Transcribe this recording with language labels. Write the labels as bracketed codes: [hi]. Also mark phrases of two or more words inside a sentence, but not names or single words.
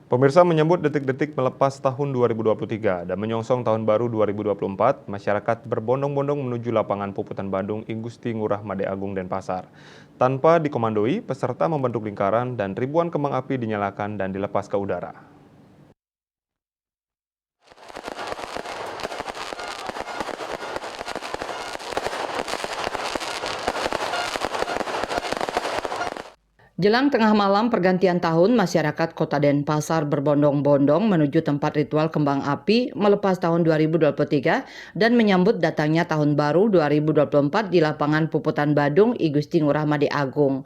[id] Pemirsa menyambut detik-detik melepas tahun 2023 dan menyongsong tahun baru 2024, masyarakat berbondong-bondong menuju lapangan Puputan Bandung I Gusti Ngurah Made Agung Denpasar. Tanpa dikomandoi, peserta membentuk lingkaran dan ribuan kembang api dinyalakan dan dilepas ke udara. Jelang tengah malam pergantian tahun, masyarakat Kota Denpasar berbondong-bondong menuju tempat ritual kembang api melepas tahun 2023 dan menyambut datangnya tahun baru 2024 di lapangan Puputan Bandung I Gusti Ngurah Made Agung.